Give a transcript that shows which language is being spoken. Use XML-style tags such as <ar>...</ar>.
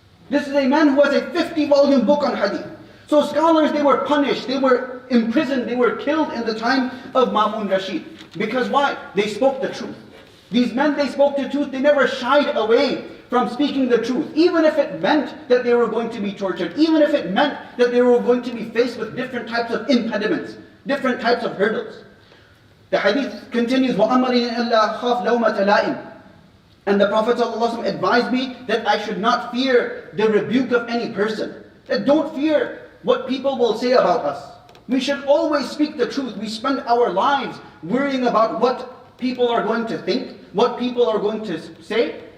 <en>This is a man who has a 50-volume book on hadith. So scholars, they were punished, they were imprisoned, they were killed in the time of Ma'mun Rashid. Because why? They spoke the truth. These men, they spoke the truth. They never shied away from speaking the truth. Even if it meant that they were going to be tortured. Even if it meant that they were going to be faced with different types of impediments. Different types of hurdles. The hadith continues,</en> <ar>وَأَمَرِنِ أَلَّا خَافْ لَوْمَةَ لَائِمٍ.</ar> <en>And the Prophet ﷺ advised me that I should not fear the rebuke of any person. That don't fear what people will say about us. We should always speak the truth. We spend our lives worrying about what people are going to think, what people are going to say.</en>